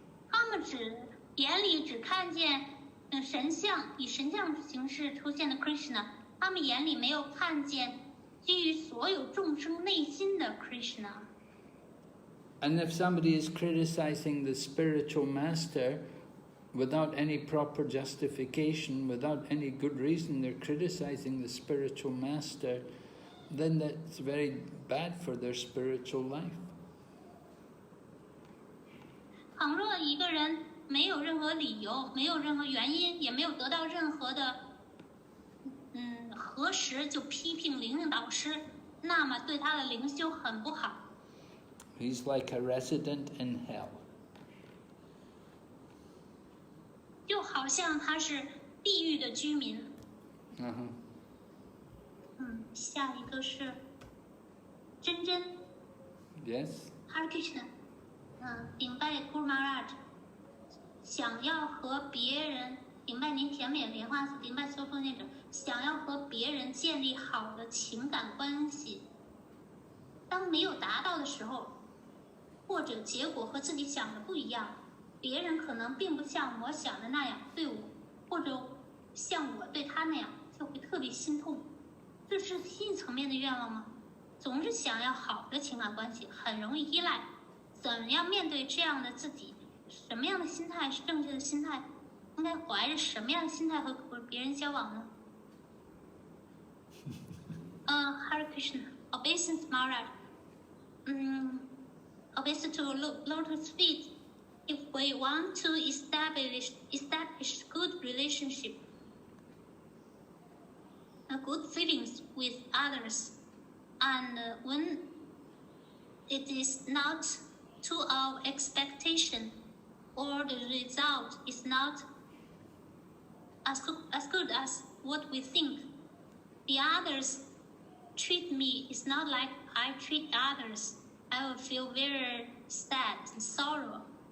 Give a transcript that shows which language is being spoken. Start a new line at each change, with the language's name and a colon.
Chinese: 他们眼里只看见神像，以神像形式出现的 Krishna， 他们眼里没有看见基于所有众生内心的 Krishna。
English: And if somebody is criticizing the spiritual master without any proper justification, without any good reason, they're criticizing the spiritual master, then that's very bad for their spiritual life.
Chinese: 倘若一个人没有任何理由，没有任何原因，也没有得到任何的核实，就批评灵性导师，那么对他的灵修很不好。
English: He's like a resident in hell.
Chinese: 就好像他是地狱的居民。下一个是真真。
English: Yes. Hare Krishna。
Chinese: 顶拜 Guru Maharaj， 想要和别人顶拜您甜美的莲花寺，顶拜所有奉献者，想要和别人建立好的情感关系，当没有达到的时候，或者结果和自己想的不一样，别人可能并不像我想的那样对我，或者像我对他那样，就会特别心痛。这是心理层面的愿望吗？总是想要好的情感关系，很容易依赖。怎样面对这样的自己？什么样的心态是正确的心态？应该怀着什么样的心态和别人交往呢？
English: Hare Krishna, obeisance Maharaj. Obeisance to Lotus feet. If we want to establish good relationship, good feelings with others, and when it is not to our expectation, or the result is not as good as what we think, the others treat me is not like I treat others, I will feel very sad and sorrow.